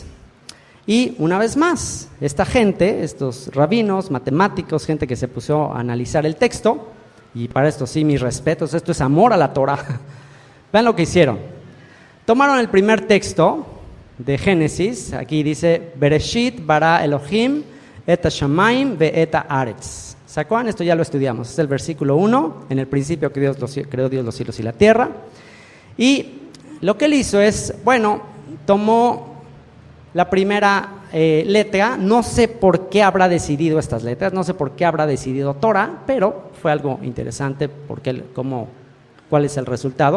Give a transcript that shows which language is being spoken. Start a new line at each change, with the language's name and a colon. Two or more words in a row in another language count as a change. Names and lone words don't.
Spanish: Y una vez más, esta gente, estos rabinos, matemáticos, gente que se puso a analizar el texto, y para esto sí, mis respetos, esto es amor a la Torah. Vean lo que hicieron. Tomaron el primer texto de Génesis, aquí dice,
Hebrew: בראשית ברא אלהים את השמים ואת הארץ.
Spanish: ¿Se acuerdan? Esto ya lo estudiamos, es el versículo 1, en el principio que creó Dios los cielos y la tierra. Y lo que él hizo es, bueno, tomó la primera letra, no sé por qué habrá decidido estas letras, no sé por qué habrá decidido Torah, pero fue algo interesante porque cuál es el resultado.